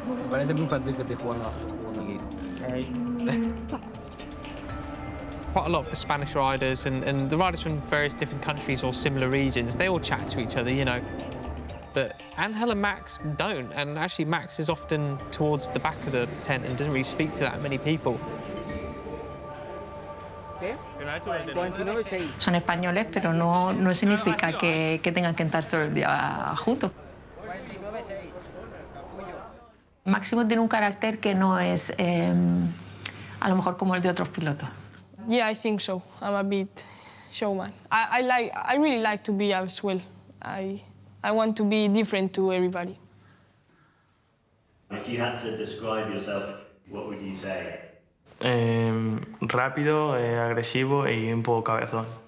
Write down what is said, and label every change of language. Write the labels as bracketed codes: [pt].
[es] Parece muy fácil que te jugando aquí. [en] Quite a lot of the Spanish riders and the riders from various different countries or similar regions, they all chat to each other, you know. But Angel and Max don't, and actually Max is often towards the back of the tent and doesn't really speak to that many people. [es] Son españoles, pero no significa que tengan que estar todo el día juntos. Máximo tiene un carácter que no es a lo mejor como el de otros pilotos. [en] Yeah, I think so. I'm a bit showman. I really like to be as well. I want to be different to everybody. If you had to describe yourself, what would you say? [es] Rápido, agresivo y un poco cabezón.